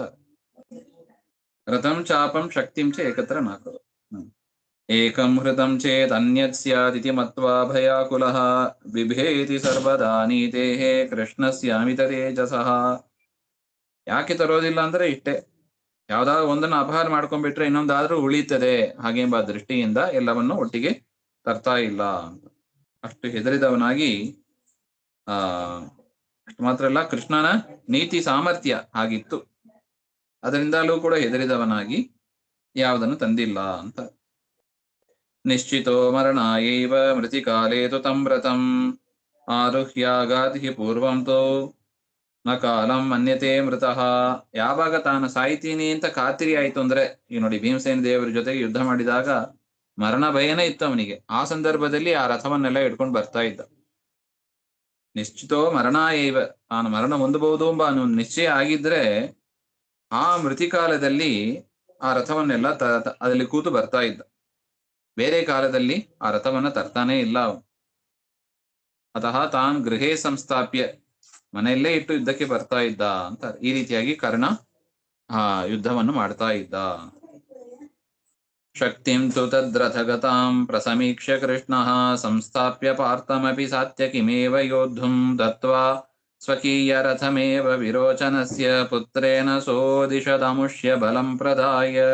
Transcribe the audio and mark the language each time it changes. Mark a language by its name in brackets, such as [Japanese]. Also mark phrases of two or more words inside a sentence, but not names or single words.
[Sanskrit] ರಥಂ ಚಾಪಂ ಶಕ್ತಿಂ ಚ ಏಕತ್ರ ನಾಕರು. ಏಕಂ ಹೃತಂ ಚೇತ್ ಅನ್ಯತ್ ಸ್ಯಾದಿತಿ ಮತ್ವಾ ಭಯಾಕುಲಃ ಬಿಭೇತಿ ಸರ್ವದಾ ನೀತೇಹೇ ಕೃಷ್ಣಸ್ಯಾಮಿತ ತೇಜಸಃ. [Kannada] ಯಾಕೆ ತರೋದಿಲ್ಲ ಅಂದ್ರೆ ಇಷ್ಟೇ, ಯಾವ್ದಾದ್ರು ಒಂದನ್ನು ಅಪಹಾರ ಮಾಡ್ಕೊಂಡ್ಬಿಟ್ರೆ ಇನ್ನೊಂದಾದ್ರೂ ಉಳಿತದೆ ಹಾಗೆಂಬ ದೃಷ್ಟಿಯಿಂದ ಎಲ್ಲವನ್ನು ಒಟ್ಟಿಗೆ ತರ್ತಾ ಇಲ್ಲ ಅಂತ. ಅಷ್ಟು ಹೆದರಿದವನಾಗಿ, ಅಷ್ಟು ಮಾತ್ರ ಅಲ್ಲ, ಕೃಷ್ಣನ ನೀತಿ ಸಾಮರ್ಥ್ಯ ಹಾಗಿತ್ತು, ಅದರಿಂದಲೂ ಕೂಡ ಹೆದರಿದವನಾಗಿ ಯಾವುದನ್ನು ತಂದಿಲ್ಲ ಅಂತ. [Sanskrit] ನಿಶ್ಚಿತೋ ಮರಣಾಯೈವ ಮೃತಿಕಾಲೇ ತು ತಂ ವ್ರತಂ ಆರುಹ್ಯಾಗಾತಿ ಪೂರ್ವಂ ತೋ ನ ಕಾಲಂ ಮನ್ಯತೆ ಮೃತಃ. [Kannada] ಯಾವಾಗ ತಾನು ಸಾಯ್ತೀನಿ ಅಂತ ಖಾತಿರಿ ಆಯ್ತು ಅಂದ್ರೆ, ಈ ನೋಡಿ ಭೀಮಸೇನ ದೇವರ ಜೊತೆಗೆ ಯುದ್ಧ ಮಾಡಿದಾಗ ಮರಣ ಭಯನೇ ಇತ್ತು ಅವನಿಗೆ. ಆ ಸಂದರ್ಭದಲ್ಲಿ ಆ ರಥವನ್ನೆಲ್ಲ ಇಟ್ಕೊಂಡು ಬರ್ತಾ ಇದ್ದ. [Sanskrit] ನಿಶ್ಚಿತೋ ಮರಣಾಯೈವ, [Kannada] ತಾನು ಮರಣ ಹೊಂದಬಹುದು ಎಂಬ ನಿಶ್ಚಯ ಆಗಿದ್ರೆ ಆ ಮೃತಿಕಾಲದಲ್ಲಿ ಆ ರಥವನ್ನೆಲ್ಲ ಅದರಲ್ಲಿ ಕೂತು ಬರ್ತಾ ಇದ್ದ. ಬೇರೆ ಕಾಲದಲ್ಲಿ ಆ ರಥವನ್ನ ತರ್ತಾನೇ ಇಲ್ಲ ಅವನು. [Sanskrit] ಅತಃ ತಾನ್ ಗೃಹೇ ಸಂಸ್ಥಾಪ್ಯ, [Kannada] ಮನೆಯಲ್ಲೇ ಇಟ್ಟು ಯುದ್ಧಕ್ಕೆ ಬರ್ತಾ ಇದ್ದ ಅಂತ. ಈ ರೀತಿಯಾಗಿ ಕರ್ಣ ಆ ಯುದ್ಧವನ್ನು ಮಾಡ್ತಾ ಇದ್ದ. [Sanskrit] ಶಕ್ತಿಂ ತು ತದ್ರಥಗತಾಂ ಪ್ರಸಮೀಕ್ಷ್ಯ ಕೃಷ್ಣಃ ಸಂಸ್ಥಾಪ್ಯ ಪಾರ್ಥಮಪಿ ಸಾತ್ಯಕಿಮೇವ ಯೋದ್ಧುಂ ದತ್ವಾ ಸ್ವಕೀಯ ರಥಮೇವ ವಿರೋಚನಸ್ಯ ಪುತ್ರೇಣ ಸೋದಿಶದಮುಷ್ಯ ಬಲಂ ಪ್ರದಾಯ.